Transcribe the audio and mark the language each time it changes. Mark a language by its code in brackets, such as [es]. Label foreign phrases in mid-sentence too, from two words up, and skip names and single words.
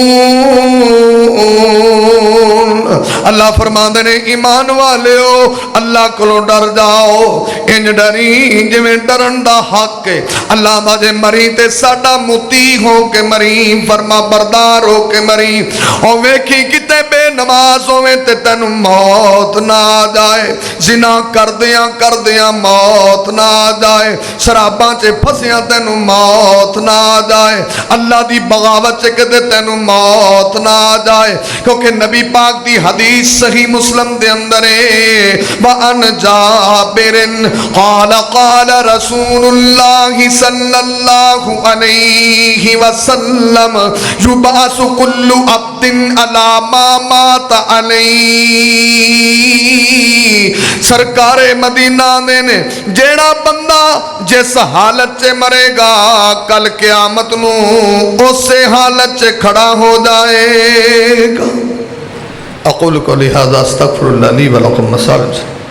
[pa] اللہ فرماندے نے ایمان والےو اللہ کو ڈر جاؤ. انج ڈری جویں ڈرن دا حق ہے. اللہ دا جے مری تے ساڈا مطیع ہو کے مری، فرما بردار ہو کے مری. او ویکھی کتے بے نماز ہوویں تے تینوں موت نہ آ جائے، زنا کردیاں کردیاں موت نہ آ جائے، شراباں چ پھسیاں تینوں موت نہ آ جائے، اللہ دی بغاوت چ کدے تینوں موت نہ آ جائے. کیونکہ نبی پاک دی حدیث صحیح مسلم دے اندر ہے [ar] وَأَنْ جَابِرٍ قَالَ قَالَ رَسُولُ اللَّهِ صَلَّى اللَّهُ عَلَيْهِ وَسَلَّمَ يُبْعَثُ كُلُّ عَبْدٍ عَلَى مَا مَاتَ عَلَيْهِ. [pa] سرکار مدینہ نے جیڑا بندہ جس حالت چ مرے گا کل قیامت نو اسے حالت چ کھڑا ہو جائے گا. [ar] اقول قولی ھذا استغفر اللہ لی ولکم.